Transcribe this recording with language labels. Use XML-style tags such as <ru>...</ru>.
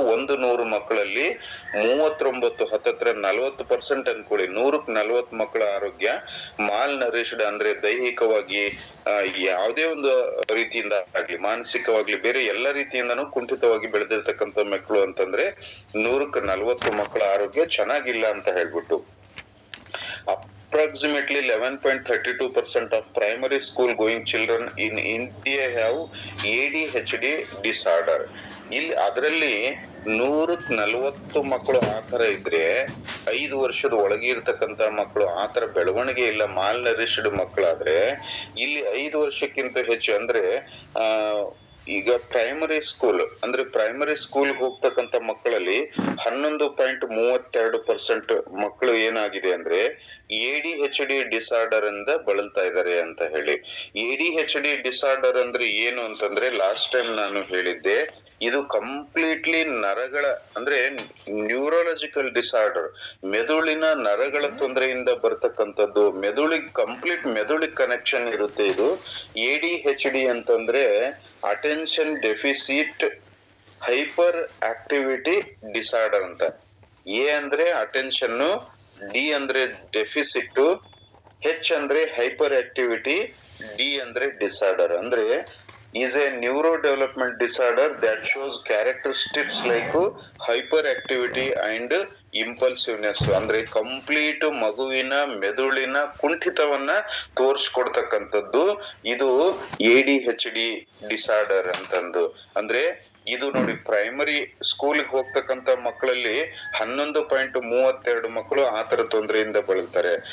<kn>100 ಮಕ್ಕಳಲ್ಲಿ 39, ಹತ್ತತ್ರ 40% ಅನ್ಕೊಳ್ಳಿ, 100ಕ್ಕೆ 40 ಮಕ್ಕಳ ಆರೋಗ್ಯ ಮಾಲ್ ನರಿಶ್ಡ್, ಅಂದ್ರೆ ದೈಹಿಕವಾಗಿ ಯಾವುದೇ ಒಂದು ರೀತಿಯಿಂದ ಆಗ್ಲಿ, ಮಾನಸಿಕವಾಗ್ಲಿ, ಬೇರೆ ಎಲ್ಲ ರೀತಿಯಿಂದನೂ ಕುಂಠಿತವಾಗಿ ಬೆಳೆದಿರ್ತಕ್ಕಂಥ ಮಕ್ಕಳು ಅಂತಂದ್ರೆ 100ಕ್ಕೆ 40 ಮಕ್ಕಳ ಆರೋಗ್ಯ ಚೆನ್ನಾಗಿಲ್ಲ ಅಂತ ಹೇಳ್ಬಿಟ್ಟು.</kn> <en>Approximately 11.32% of primary school going children in India have ADHD disorder.</en> <kn>ಇಲ್ಲಿ ಅದರಲ್ಲಿ 100ಕ್ಕೆ 40 ಮಕ್ಕಳು ಆತರ ಇದ್ರೆ, 5 ವರ್ಷದ ಒಳಗೆ ಇರ್ತಕ್ಕಂತ ಮಕ್ಕಳು ಆತರ ಬೆಳವಣಿಗೆ ಇಲ್ಲ, ಮಾಲ್ ನರಿಶ್ಡ್ ಮಕ್ಕಳಾದ್ರೆ, ಇಲ್ಲಿ 5 ವರ್ಷಕ್ಕಿಂತ ಹೆಚ್ಚು ಅಂದ್ರೆ ಈಗ ಪ್ರೈಮರಿ ಸ್ಕೂಲ್, ಅಂದ್ರೆ ಪ್ರೈಮರಿ ಸ್ಕೂಲ್ ಹೋಗ್ತಕ್ಕಂತ ಮಕ್ಕಳಲ್ಲಿ 11.32% ಮಕ್ಕಳು ಏನಾಗಿದೆ ಅಂದ್ರೆ ADHD ಡಿಸಾರ್ಡರ್ ಇಂದ ಬಳಲ್ತಾ ಇದ್ದಾರೆ ಅಂತ ಹೇಳಿ. ADHD ಡಿಸಾರ್ಡರ್ ಅಂದ್ರೆ ಏನು ಅಂತಂದ್ರೆ, ಲಾಸ್ಟ್ ಟೈಮ್ ನಾನು ಹೇಳಿದ್ದೆ, ಇದು ಕಂಪ್ಲೀಟ್ಲಿ ನರಗಳ, ಅಂದ್ರೆ ನ್ಯೂರೋಲಾಜಿಕಲ್ ಡಿಸಾರ್ಡರ್, ಮೆದುಳಿನ ನರಗಳ ತೊಂದರೆಯಿಂದ ಬರ್ತಕ್ಕಂಥದ್ದು. ಮೆದುಳಿಗೆ ಕನೆಕ್ಷನ್ ಇರುತ್ತೆ ಇದು. ADHD ಅಂತಂದ್ರೆ attention deficit hyper activity disorder ಅಂತ. ಎ ಅಂದ್ರೆ ಅಟೆನ್ಷನ್, ಡಿ ಅಂದ್ರೆ ಡೆಫಿಸಿಟ್, ಹೆಚ್ ಅಂದ್ರೆ ಹೈಪರ್ ಆಕ್ಟಿವಿಟಿ, ಡಿ ಅಂದ್ರೆ ಡಿಸಾರ್ಡರ್. ಅಂದ್ರೆ</kn> <en>is a neurodevelopment disorder that shows characteristics like hyperactivity and impulsiveness.</en> <kn>ಅಂದ್ರೆ ಕಂಪ್ಲೀಟ್ ಮಗುವಿನ ಮೆದುಳಿನ ಕುಂಠಿತವನ್ನ ತೋರ್ಸ್ಕೊಡ್ತಕ್ಕಂಥದ್ದು ಇದು ADHD ಡಿಸಾರ್ಡರ್ ಅಂತಂದು. ಅಂದ್ರೆ ಇದು ನೋಡಿ, ಪ್ರೈಮರಿ ಸ್ಕೂಲ್ಗೆ ಹೋಗ್ತಕ್ಕಂತ ಮಕ್ಕಳಲ್ಲಿ 11.32 ಮಕ್ಕಳು ಆತರ ತೊಂದರೆಯಿಂದ ಬಳಲ್ತಾರೆ.</kn>